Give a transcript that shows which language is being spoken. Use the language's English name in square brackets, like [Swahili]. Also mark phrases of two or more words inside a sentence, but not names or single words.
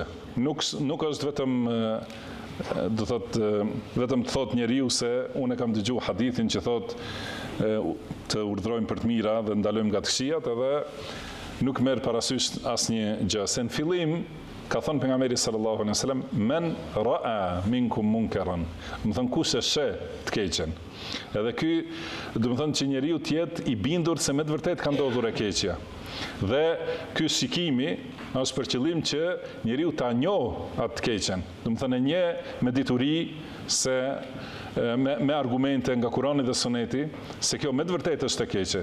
[Albanian] Nuk është vetëm vetëm të thotë njeriu se unë kam dëgjuar hadithin që thotë të urdhërojmë për të mira dhe ndalojmë nga të këqijat, edhe nuk merr parasysh asnjë gjë. Se në fillim ka thënë pejgamberi [Arabic] صلى الله عليه وسلم, من رأى منكم منكرا. [Albanian] Do të thonë kush e sheh të keqen. Edhe ky do të thonë që njeriu të jetë i bindur se me të vërtetë ka ndodhur e keqja. Dhe ky shikimi është për qëllim që njeriu ta njohë atë të keqen. Do të thonë një me dituri se me argumente nga Kurani dhe Suneti se kjo me të vërtetë është e keqe.